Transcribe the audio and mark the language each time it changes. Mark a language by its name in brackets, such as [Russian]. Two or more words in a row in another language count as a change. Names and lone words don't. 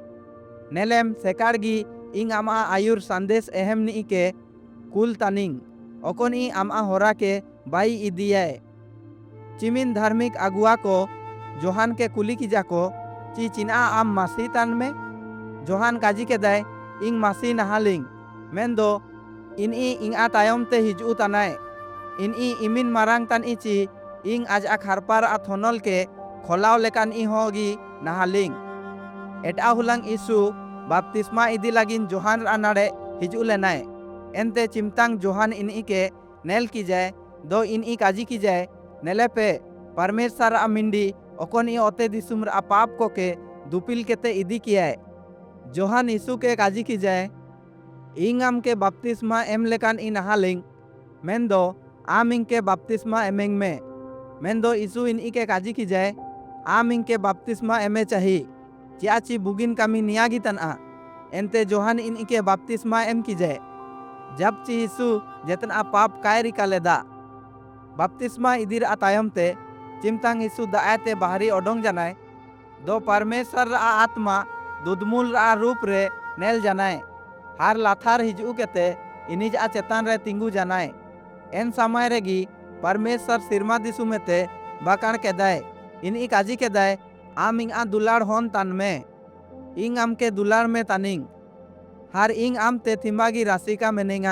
[Mundari] नेलेम सेकारगी इंग आमा आयुर संदेश एहम नी के कुल तानिंग ओकोन ई आमा होरा के बाई इदियाय। चिमिन धार्मिक अगुआ को जोहान के कुली की जाको ची चिना आम मासी तान में जोहान काजी के दाय इंग मासी नहालिंग मेन दो इन ई इंग आ तायम ते हिजू तानाय। इन ई इमिन मारांग तान इची इंग आज आ खारपार आ थोनल के खोलाव लेकान ई होगी नहालिंग। एटा हुलांग यीशु बपतिस्मा इदी लागिन जोहान रा नाड़े हिजू लेनाय। एनते चिमतांग जोहान इन ई के नेल की जाए दो इन ई काजी की जाए नेले पे परमेश्वर आ मिंडी ओकोन ई ओते दिसुम रा पाप को के दुपिल केते इदी कियाय। जोहान यीशु के काजी की जाए इंग आम के बपतिस्मा एम लेकान ई नहालिंग मेन दो आम इंग के बपतिस्मा एमेंग में मेन दो यीशु इन ई के काजी की जाए आम इंग के बपतिस्मा एमे चाही चियाची बुगिन कामी नियागी तना। एनते जोहान इन ई के बपतिस्मा एम की जाए जब ची यीशु जेतना पाप काय रिकाले दा। बपतिस्मा इदिर आ तायम ते चिमतांग यीशु दाएते बाहरी ओडोंग जानाय दो परमेश्वर रा आत्मा दुदमुल रा रूप रे नेल जानाय हार लाथार हिजू केते इनिज आ चेतान रे तिंगू जानाय। एन समय रेगी परमेश्वर सिरमा दिसुमेते बाकाण के दाय इन ई काजी के दाय आम इंग आ दुलार होन तान में इंग आम के दुलार में तानिंग हार इंग आम ते थिम्बागी राशिका मेनेंगा।